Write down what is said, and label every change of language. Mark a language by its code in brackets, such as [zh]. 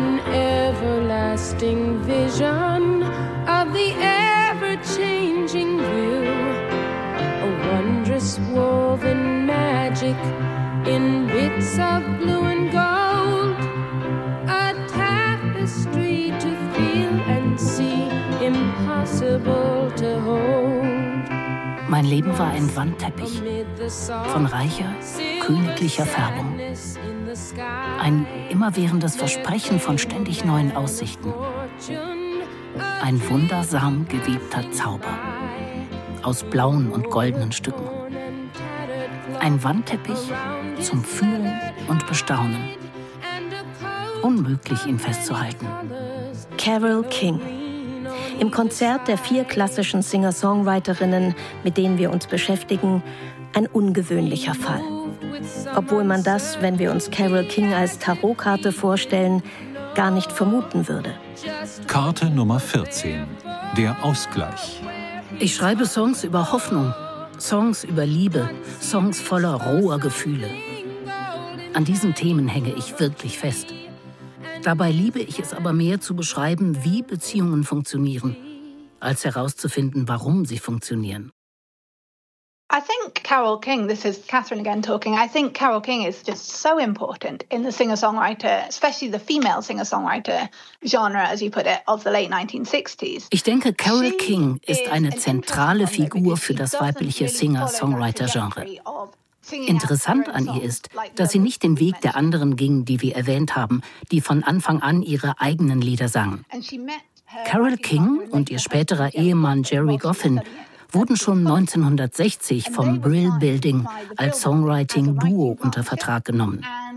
[en] Everlasting vision of the ever-changing view, a wondrous woven magic in bits of blue and gold, a tapestry to feel and see, impossible to hold. [de] Mein Leben war ein Wandteppich von reicher, königlicher Färbung. Ein immerwährendes Versprechen von ständig neuen Aussichten. Ein wundersam gewebter Zauber aus blauen und goldenen Stücken. Ein Wandteppich zum Fühlen und Bestaunen. Unmöglich, ihn festzuhalten. Carole King. Im Konzert der vier klassischen Singer-Songwriterinnen, mit denen wir uns beschäftigen, ein ungewöhnlicher Fall. Obwohl man das, wenn wir uns Carole King als Tarotkarte vorstellen, gar nicht vermuten würde. Karte Nummer 14. Der Ausgleich. Ich schreibe Songs über Hoffnung, Songs über Liebe, Songs voller roher Gefühle. An diesen Themen hänge ich wirklich fest. Dabei liebe ich es aber mehr zu beschreiben, wie Beziehungen funktionieren als herauszufinden, warum sie funktionieren. [en] I think Carole King, this is Catherine again talking, I think Carole King is just so important in the singer-songwriter, especially the female singer-songwriter genre, as you put it, of the late 1960s. [de] Ich denke, Carole King ist eine zentrale Figur für das weibliche Singer-Songwriter-Genre. Interessant an ihr ist, dass sie nicht den Weg der anderen ging, die wir erwähnt haben, die von Anfang an ihre eigenen Lieder sangen. Carole King und ihr späterer Ehemann Jerry Goffin wurden schon 1960 vom Brill Building als Songwriting-Duo unter Vertrag genommen.